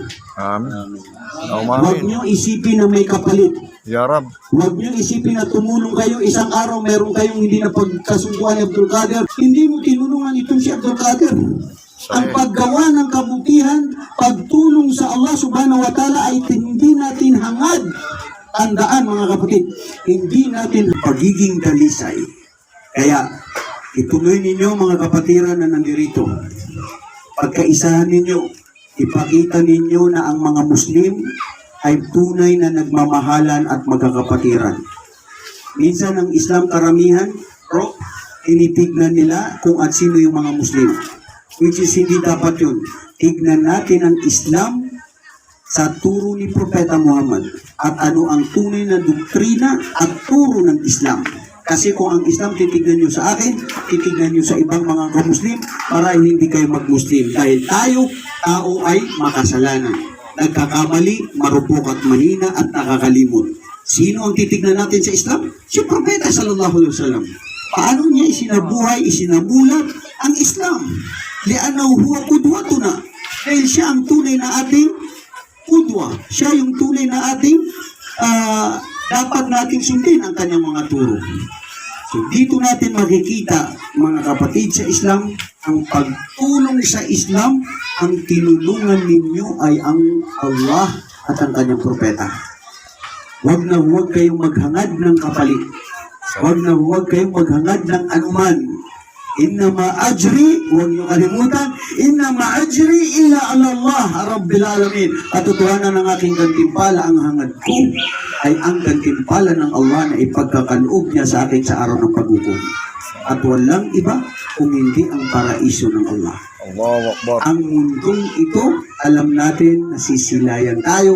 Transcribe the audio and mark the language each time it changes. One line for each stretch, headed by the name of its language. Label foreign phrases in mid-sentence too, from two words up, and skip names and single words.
Filipino: Amin. Huwag nyo isipin na may kapalit.
Arabic: يا رب.
Filipino: Huwag nyo isipin na tumulong kayo isang araw, meron kayong hindi na pagkasunduan ni Abdul Qadir. Hindi mo tinulungan itong si Abdul Qadir. Ang paggawa ng kabutihan, pagtulong sa Allah
Arabic: سبحانه وتعالى
Filipino: ay hindi natin hangad. Tandaan mga kapatid, hindi natin pagiging dalisay. Kaya, ituloy ninyo mga kapatiran na nandirito. Pagkaisahan ninyo, ipakita ninyo na ang mga Muslim ay tunay na nagmamahalan at magkakapatiran. Minsan ang Islam karamihan, tinitignan nila kung at sino yung mga Muslim.
English: Which is
Filipino: hindi dapat yun. Tignan natin ang Islam sa turo ni Propeta Muhammad at ano ang tunay na doktrina at turo ng Islam. Kasi kung ang Islam titignan nyo sa akin, titignan nyo sa ibang mga kamuslim para hindi kayo mag-Muslim. Dahil tao ay makasalanan. Nagkakamali, marupok at manina at nakakalimot. Sino ang titignan natin sa Islam? Si Propeta
Arabic: صلى الله عليه وسلم.
Filipino: Paano niya isinabuhay, isinamulat ang Islam?
Arabic: لأنه هو قدوتنا.
Filipino: Dahil siya ang tunay na ating kudwa. Siya yung tunay na ating dapat nating sundin ang kanyang mga turo. So dito natin makikita, mga kapatid sa Islam, ang pagtulong sa Islam, ang tinulungan ninyo ay ang Allah at ang kanyang propeta. Huwag na huwag kayong maghangad ng kapalit. Huwag na huwag kayong maghangad ng anuman.
Arabic: إنما أجري,
Filipino: huwag niyo kalimutan,
Arabic: إنما أجري إلا على الله رب العالمين.
Filipino: Katotohanan ng aking gantimpala, ang hangad ko ay ang gantimpala ng Allah na ipagkakaloob niya sa akin sa araw ng paghukom. At walang iba kung hindi ang paraiso ng Allah.
Arabic: الله أكبر.
Filipino: Ang mundong ito, alam natin, nasisilayan tayo.